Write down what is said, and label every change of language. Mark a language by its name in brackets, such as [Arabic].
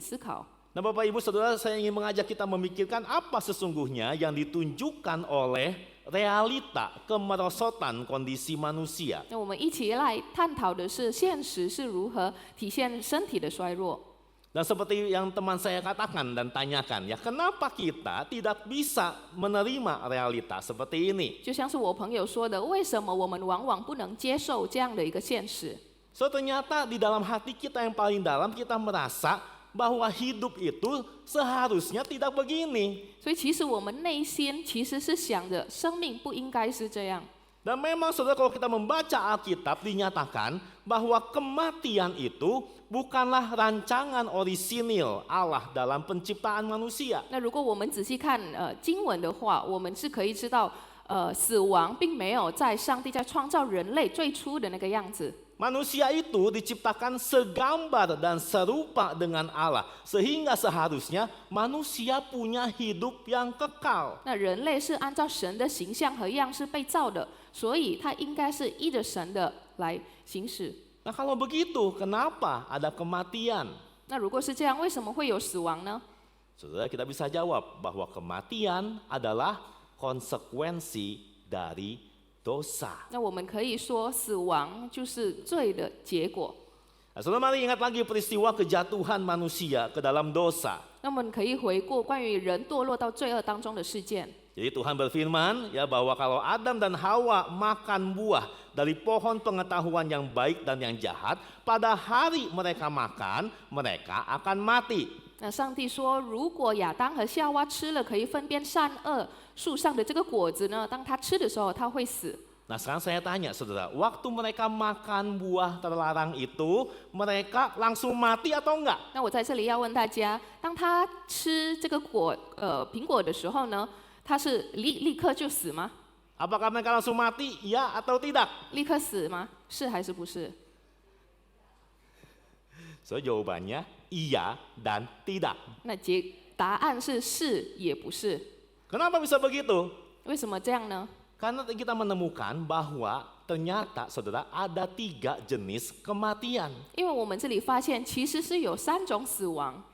[Chinese] 思考。 [Indonesian] Nah, Bapak Ibu Saudara, saya ingin mengajak kita memikirkan apa sesungguhnya yang ditunjukkan oleh realita kemerosotan kondisi manusia. [Chinese] 那我们一起来探讨的是现实是如何体现身体的衰弱。 [Indonesian] Dan seperti yang teman saya katakan dan tanyakan ya, kenapa kita tidak bisa menerima realita seperti ini? [Chinese] 就像是我朋友说的，为什么我们往往不能接受这样的一个现实？ [Indonesian] So ternyata di dalam hati kita yang paling dalam kita merasa bahwa hidup itu seharusnya tidak begini. [Chinese] 所以其实我们内心其实是想着，生命不应该是这样。 [Indonesian] Dan memang saudara, kalau kita membaca Alkitab dinyatakan bahwa kematian itu bukanlah rancangan orisinil Allah dalam penciptaan manusia. [Chinese] 那如果我们仔细看经文的话，我们是可以知道，死亡并没有在上帝在创造人类最初的那个样子。 [Indonesian] Manusia itu diciptakan segambar dan serupa dengan Allah, sehingga seharusnya manusia punya hidup yang kekal. [Chinese] 那人类是按照神的形象和样式被造的，所以他应该是依着神的来行使。 [Indonesian] Nah, kalau begitu, kenapa ada kematian? [Chinese] 那如果是这样，为什么会有死亡呢？ [Indonesian] Saudara, kita bisa jawab bahwa kematian adalah konsekuensi dari dosa. [Chinese] 那我们可以说，死亡就是罪的结果。 [Indonesian] Nah, saudara, mari ingat lagi peristiwa kejatuhan manusia ke dalam dosa. [Chinese] 那我们可以回顾关于人堕落到罪恶当中的事件。 [Indonesian] Jadi Tuhan berfirman ya, bahwa kalau Adam dan Hawa makan buah dari pohon pengetahuan yang baik dan yang jahat, pada hari mereka makan, mereka akan mati. [Chinese] 那上帝说，如果亚当和夏娃吃了可以分辨善恶树上的这个果子呢，当他吃的时候，他会死。 [Indonesian] Nah, sekarang saya tanya saudara, waktu mereka makan buah terlarang itu, mereka langsung mati atau enggak? [Chinese] 那我在这里要问大家，当他吃这个苹果的时候呢，他是立刻就死吗？ [Indonesian] Apakah mereka langsung mati? Ya atau tidak? [Chinese] 立刻死吗？是还是不是？ [Indonesian] So, jawabannya iya dan tidak. [Chinese] 那答案是也不是。 [Indonesian] Kenapa bisa begitu? [Chinese] 为什么这样呢？ [Indonesian] Karena kita menemukan bahwa ternyata saudara ada 3 jenis kematian. [Chinese] 因为我们这里发现，其实是有3种死亡。